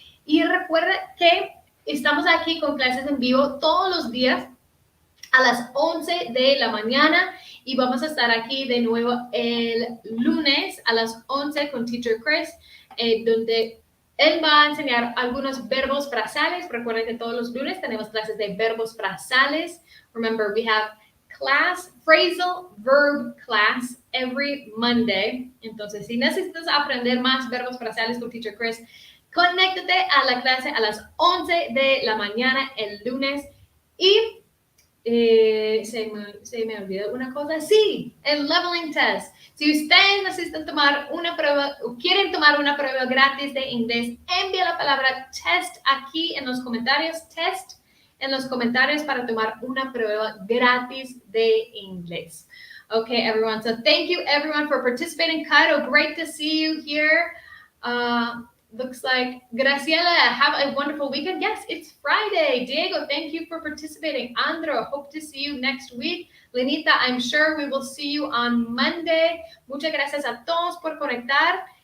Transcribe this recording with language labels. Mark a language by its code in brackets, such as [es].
[es] Y recuerda que estamos aquí con clases en vivo todos los días a las 11 de la mañana y vamos a estar aquí de nuevo el lunes a las 11 con Teacher Chris, donde él va a enseñar algunos verbos frasales. Recuerden que todos los lunes tenemos clases de verbos frasales. [en] Remember, we have phrasal verb class every Monday. [es] Entonces, si necesitas aprender más verbos frasales con Teacher Chris, conéctate a la clase a las 11 de la mañana el lunes. Y se me olvidó una cosa. Sí, el leveling test. Si ustedes necesitan tomar una prueba o quieren tomar una prueba gratis de inglés, envía la palabra test aquí en los comentarios. Test en los comentarios para tomar una prueba gratis de inglés. [en] Okay, everyone. So thank you, everyone, for participating. Cairo, great to see you here. Looks like Graciela, have a wonderful weekend. Yes, it's Friday. Diego, thank you for participating. Andro, hope to see you next week. Lenita, I'm sure we will see you on Monday. [es] Muchas gracias a todos por conectar.